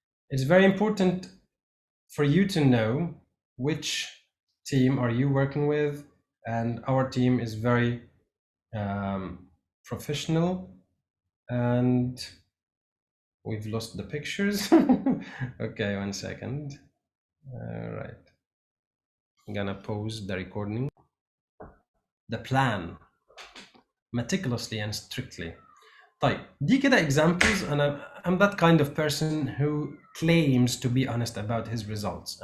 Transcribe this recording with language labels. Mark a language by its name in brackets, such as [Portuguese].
[English] It's very important for you to know which team are you working with, and our team is very professional, and we've lost the pictures. Okay, 1 second. All right, I'm gonna pause the recording. The plan meticulously and strictly. [Arabic] طيب دي كده examples. [English] I'm that kind of person who claims to be honest about his results.